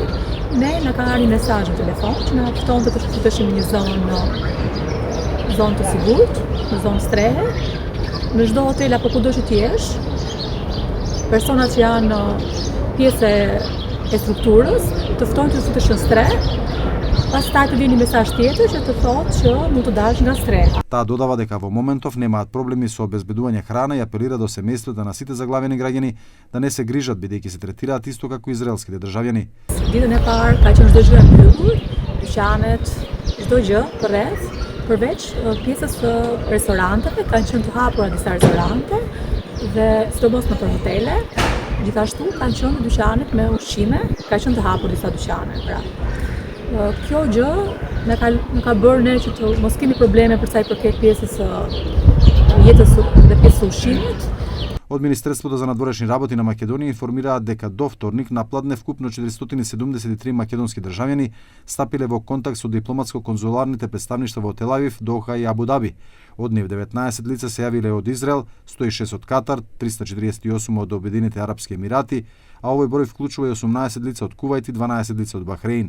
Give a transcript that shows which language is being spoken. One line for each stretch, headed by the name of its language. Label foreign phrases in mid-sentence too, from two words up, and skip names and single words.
Albanian: Ne na ka ardhur mesazh në telefon që na ftonte të fiteshim një zonë të sigurt, në zonë strehe, në çdo hotel apo kudo që ti jesh. Personat që janë pjesë e strukturës të ftojnë të fitesh në streh. Pastaj të vjen një mesazh tjetër që të thotë që mund të dalësh nga streha.
Macedonian: Таа додава дека во моментов немаат проблеми со обезбедување храна и апелира до семејството на сите заглавени граѓани да не се грижат бидејќи се третираат исто како израелските државјани.
Albanian: Ditën e parë ka qenë çdo gjë e mbyllur, dyqanet, çdo gjë përreth, përveç pjesës së restoranteve, kanë qenë të hapura disa restorante dhe sidomos në për hotele. Gjithashtu kanë qenë dyqanet me ushqime, ka qenë të hapur disa dyqane, pra. Kjo gjë na ka bërë ne që të mos kemi probleme për sa i përket pjesës së jetës dhe pjesës së ushqimit.
Macedonian: Од Министерството за надворешни работи на Македонија информираат дека до вторник напладне вкупно 473 македонски државјани стапиле во контакт со дипломатско-конзуларните представништва во Тел Авив, Доха и Абу Даби. Од нив 19 лица се јавиле од Израел, 106 од Катар, 348 од Обединените Арапски Емирати, а овој број вклучува и 18 лица од Кувајт и 12 лица од Бахреин.